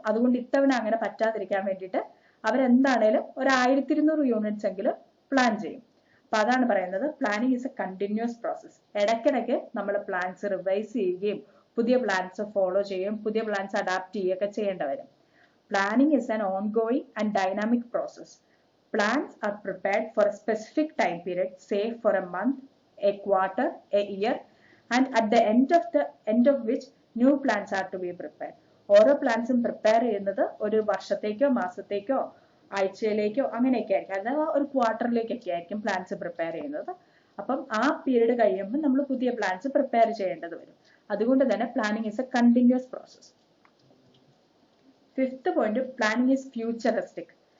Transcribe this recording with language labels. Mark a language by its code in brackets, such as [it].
[ml] അതുകൊണ്ട് ഇത്തവണ അങ്ങനെ പറ്റാതിരിക്കാൻ വേണ്ടിയിട്ട് അവരെന്താണേലും ഒരു 1200 യൂണിറ്റ്സ് എങ്കിലും പ്ലാൻ ചെയ്യും. അപ്പൊ അതാണ് പറയുന്നത് [en] Planning is a continuous process. [ml] ഇടയ്ക്കിടയ്ക്ക് നമ്മൾ പ്ലാൻസ് റിവൈസ് ചെയ്യുകയും പുതിയ പ്ലാൻസ് ഫോളോ ചെയ്യുകയും പുതിയ പ്ലാൻസ് അഡാപ്റ്റ് ചെയ്യുകയൊക്കെ ചെയ്യേണ്ടി വരും. [en] Planning is an ongoing and dynamic process. Plans are prepared for a specific time period, say for a month, a quarter, a year, and at the end of which new plans are to be prepared. [ml] ഓരോ പ്ലാൻസും prepare ചെയ്യുന്നത് ഒരു വർഷത്തേക്കോ മാസത്തേക്കോ ആഴ്ചയിലേക്കോ അങ്ങനെയൊക്കെ ആയിരിക്കും, അഥവാ ഒരു ക്വാർട്ടറിലേക്കൊക്കെ ആയിരിക്കും plans prepare ചെയ്യുന്നത്. അപ്പം ആ പീരീഡ് കഴിയുമ്പോൾ നമ്മൾ പുതിയ പ്ലാൻസ് പ്രിപ്പയർ ചെയ്യേണ്ടത് വരും. അതുകൊണ്ട് തന്നെ [en] Planning is a continuous process. 5th point, planning is futuristic.